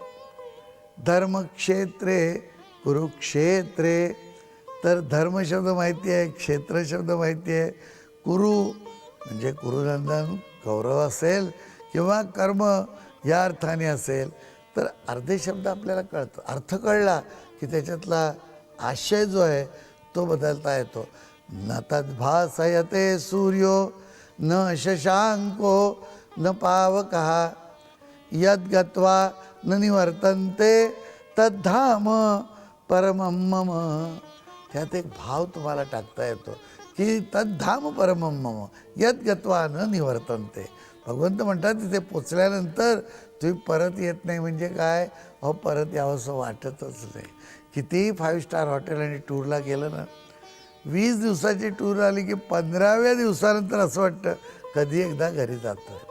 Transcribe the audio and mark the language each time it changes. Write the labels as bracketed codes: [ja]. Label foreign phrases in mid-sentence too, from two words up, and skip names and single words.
[sa] धर्मक्षेत्रे कुरुक्षेत्रे [mr] तर धर्म शब्द माहिती आहे, क्षेत्र शब्द माहिती आहे. कुरु म्हणजे कुरुनंदन कौरव असेल किंवा कर्म या अर्थाने असेल तर अर्धे शब्द आपल्याला कळतं. अर्थ कळला की त्याच्यातला आशय जो आहे तो बदलता येतो. [sa] न तद्भासयते सूर्यो न शशांको न पावकः यद्गत्वा न निवर्तन्ते तद्धाम परमं मम. [mr] त्यात एक भाव तुम्हाला टाकता येतो की [sa] तद्धाम परमं मम यद्गत्वा न निवर्तन्ते. [mr] भगवंत म्हणतात तिथे पोचल्यानंतर तुम्ही परत येत नाही. म्हणजे काय, अहो परत यावंसं वाटतच नाही. कितीही 5 [en] star hotel [mr] आणि टूरला गेलं ना, 20 दिवसाची टूर आली की 15व्या दिवसानंतर असं वाटतं कधी एकदा घरी जातो आहे.